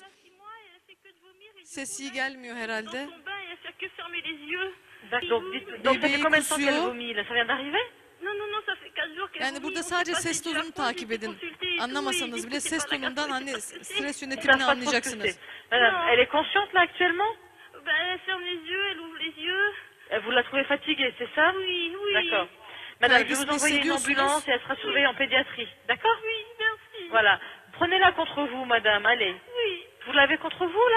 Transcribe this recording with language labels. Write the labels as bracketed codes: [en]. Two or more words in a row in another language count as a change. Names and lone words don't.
[tr] Ses iyi gelmiyor herhalde. Bebeği kusuyor. Yani burada sadece ses tonunu takip edin. Anlamasanız bile ses tonundan hani stres yönetimini anlayacaksınız. [fr] Elle est consciente là actuellement? Elle ferme les yeux, elle ouvre les yeux. Vous la trouvez fatiguée, c'est ça? Oui, oui. D'accord. Madame, je vais vous envoyer une ambulance et elle sera surveillée en pédiatrie. D'accord? Oui, merci. Voilà. Prenez-la contre vous, madame, allez. Oui. Vous l'avez contre vous, là?